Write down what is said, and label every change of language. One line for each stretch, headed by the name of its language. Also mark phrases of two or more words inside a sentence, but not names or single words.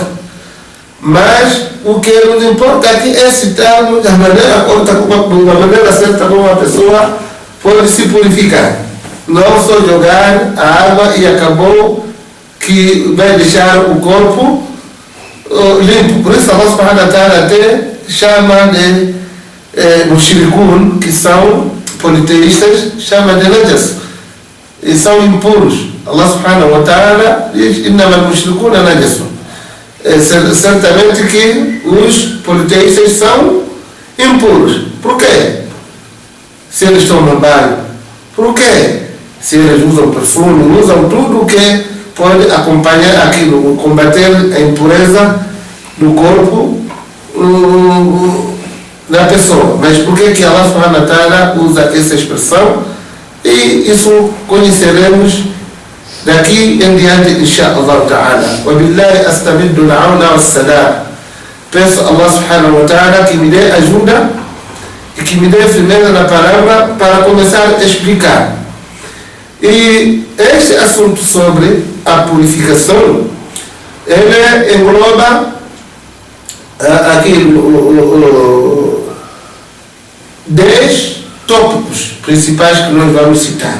Portuguese: Mas o que nos importa aqui é se estamos da maneira correta, da maneira certa, como uma pessoa pode se purificar. Não só jogar a água e acabou, que vai deixar o corpo limpo. Por isso
Arabic: الله سبحانه وتعالى
Portuguese: até chama de mushrikun, que são politeístas, chama de najas, e são impuros.
Arabic: الله سبحانه وتعالى diz: إنما المشركون نجس.
Portuguese: Certamente que os politeístas são impuros. Por quê? Se eles tomam banho. Por quê? Se eles usam perfume, usam tudo que pode acompanhar aquilo, combater a impureza do corpo da pessoa. Mas por que
Arabic: الله سبحانه وتعالى
Portuguese: usa essa expressão? E isso conheceremos daqui em diante,
Arabic: إن شاء الله تعالى. وبالله أستمد العون والسلام.
Portuguese: Peço a
Arabic: الله سبحانه وتعالى
Portuguese: que me dê ajuda e que me dê firmeza na palavra para começar a explicar. E este assunto sobre a purificação, ele engloba aqui 10 tópicos principais que nós vamos citar.